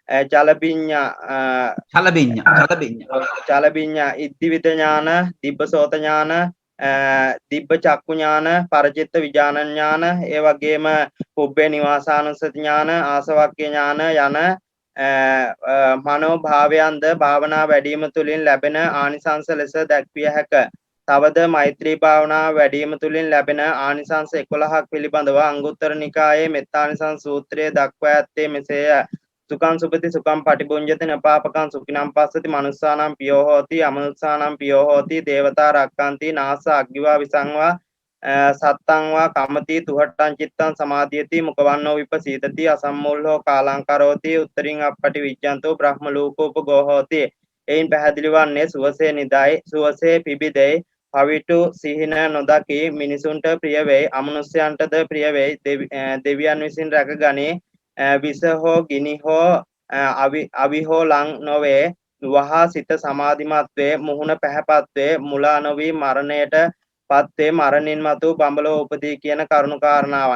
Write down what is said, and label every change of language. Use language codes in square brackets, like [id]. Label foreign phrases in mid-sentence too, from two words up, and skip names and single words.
[pi] චලබිඤ්ඤා ඉද්ධිවිද ඥාන දිබ්බසෝත ඥාන දිබ්බ චක්කු ඥාන පරචිත්ත විඥාන ඥාන [si] ඒ වගේම [pi] පුබ්බේ නිවාසානුස්සති ඥාන ආසවක්ඛ්‍ය ඥාන [si] යන මනෝභාවයන්ද භාවනා වැඩිම තුලින් ලැබෙන ආනිසංස ලෙස දැක්විය හැක. තවද මෛත්‍රී භාවනා වැඩිම තුලින් ලැබෙන ආනිසංස 11ක් පිළිබඳව අංගුත්තර නිකායේ මෙත්තානිසංස සූත්‍රයේ දක්වා ඇත්තේ මෙසේය. [pi] සුඛං සුපති සුඛං පටිභුඤ්ජති නපාපකං සුඛිනම් පස්සති මනුස්සානම් පියෝ හෝති අමනුස්සානම් පියෝ හෝති දේවතා රක්칸ති නාස අග්ගිවා විසංවා සත්තං වා කමති තුහට්ටං චිත්තං සමාධියති මුකවන්නෝ විපසීතති අසම්මූල්හෝ කාලං කරෝති උත්තරින් අප්පටි විජ්ජන්තෝ බ්‍රහ්ම ලෝකෝපගෝ හෝති. [si] එයින් පැහැදිලි වන්නේ සුවසේ නිදයි සුවසේ පිබිදෙයි පවිටු සිහින නොදකි මිනිසුන්ට ප්‍රිය වෙයි අමනුෂ්‍යයන්ටද ප්‍රිය වෙයි දෙවියන් විසින් රැකගනී විස හෝ ගිනි හෝ අවි හෝ ලං නොවේ වහා සිත සමාධිමත් වේ මුහුණ පැහැපත් වේ මුලා නොවි මරණයට පත්වේ මරණින් මතු බඹලෝ උපදී කියන කරුණු කාරණාවන්.